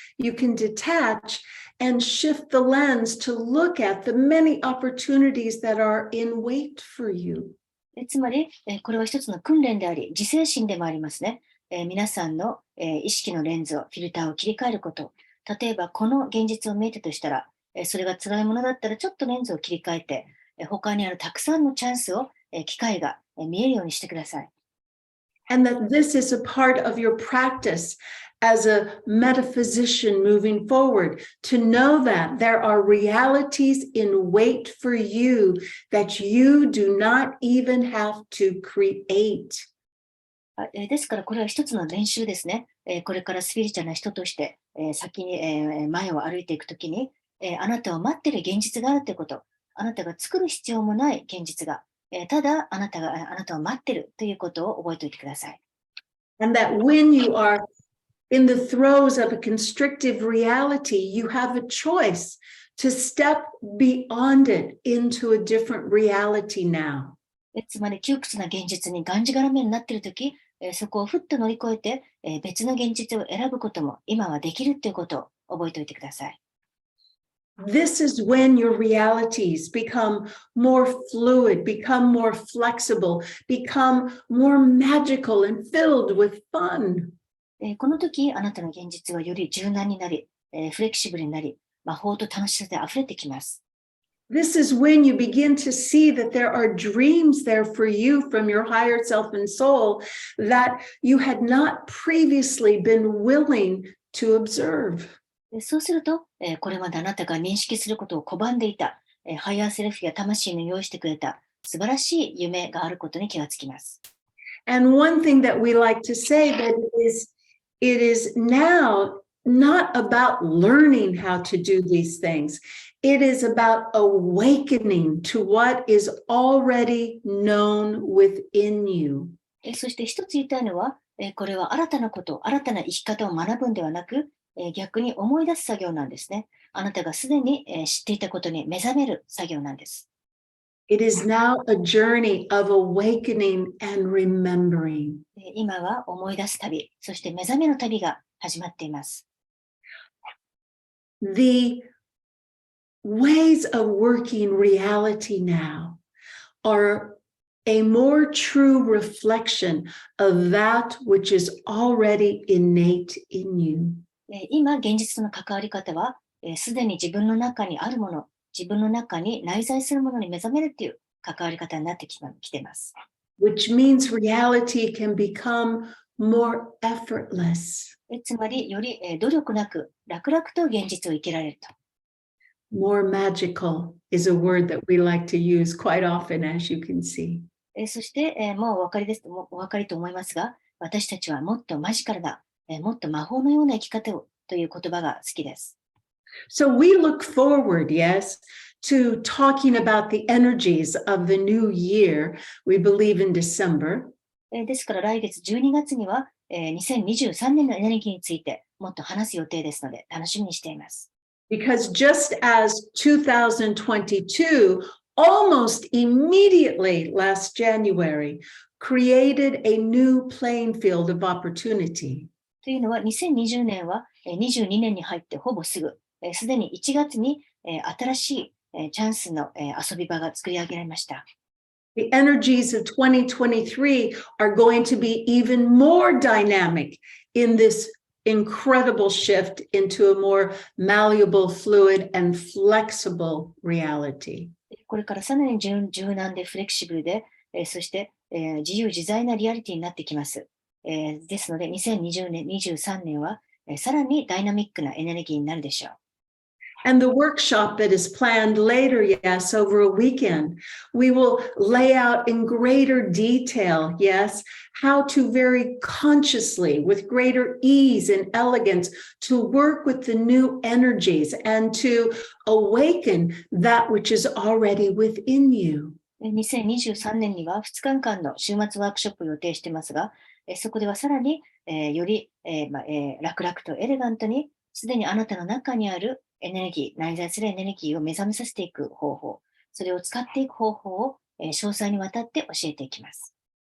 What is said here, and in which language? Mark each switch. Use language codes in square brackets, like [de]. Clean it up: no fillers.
[en] You can detach and shift the lens to look at the many opportunities that are in wait for you. [ja] つまり、これは一つの訓練であり、自制心でもありますね。皆さんの、意識のレンズを、フィルターを切り替えること。例えば、この現実を見えたとしたら、それが辛いものだったら、ちょっとレンズを切り替えて、他にあるたくさんのチャンスを、機会が見えるようにしてください。 [en] And that this is a part of your practice as a metaphysician moving forward, to know that there are realities in wait for you that you do not even have to create. [ja] ですから、これは一つの練習ですね。これからスピリチュアルな人として、先に、前を歩いていくときに、あなたを待っている現実があるということ、あなたが作る必要もない現実が、ただあなたを待っているということを覚えておいてください。 [en] And that when you are in the throes of a constrictive reality, you have a choice to step beyond it into a different reality now. [ja] つまり窮屈な現実にがんじがらめになっているとき、そこをふっと乗り越えて、別の現実を選ぶことも今はできるということを覚えておいてください。 [en] This is when your realities become more fluid, become more flexible, become more magical and filled with fun. [ja] この時、あなたの現実はより柔軟になり、フレキシブルになり、魔法と楽しさで溢れてきます。 [en] This is when you begin to see that there are dreams there for you from your higher self and soul that you had not previously been willing to observe. [ja] そうすると、これまであなたが認識することを拒んでいた、ハイヤーセルフや魂の用意してくれた素晴らしい夢があることに気がつきます。 [en] And one thing that we like to say that it is now not about learning how to do these things. It is about awakening to what is already known within you. [ja] そして一つ言いたいのは、これは新たなこと、新たな生き方を学ぶんではなく、逆に思い出す作業なんですね。あなたがすでに、知っていたことに目覚める作業なんです。 [en] It is now a journey of awakening and remembering. [ja] 今は思い出す旅、そして目覚めの旅が始まっています。 [en] The ways of working reality now are a more true reflection of that which is already innate in you. [ja] 今、現実との関わり方は、すでに自分の中にあるもの、自分の中に内在するものに目覚めるという、関わり方になってきています。 [en] which means reality can become more effortless, [ja] つまり、より努力なく、楽々と現実を生きられると。 [en] more magical is a word that we like to use quite often, as you can see. [ja] そして、もうお分かりです、もうお分かりと思いますが、私たちはもっとマジカルな、もっと魔法のような生き方をという言葉が好きです。 [en] So we look forward, yes, to talking about the energies of the new year. We believe in December. [ja] ですから来月12月には、2023年のエネルギーについてもっと話す予定ですので楽しみにしています。 [en] Because just as 2022 almost immediately last January created a new playing field of opportunity. [ja] というのは2020年は22年に入ってほぼすぐ、すでに1月に新しいチャンスの遊び場が作り上げられました。 [en] The energies of 2023 are going to be even more dynamic in this incredible shift into a more malleable, fluid, and flexible reality. [ja] これからさらに柔軟でフレキシブルで、そして、自由自在なリアリティになってきます。ですので、2020年、23年は、さらにダイナミックなエネルギーになるでしょう。 [en] And the workshop that is planned later, yes, over a weekend, we will lay out in greater detail, yes, how to very consciously, with greater ease and elegance, to work with the new energies and to awaken that which is already within you. [ja] 2023年には2日間の週末ワークショップを予定していますが、そこではさらに、より、楽々とエレガントに、すでにあなたの中にあるエネルギー、内在するエネルギーを目覚めさせていく方法、それを使っていく方法を、詳細にわたって教えていきます。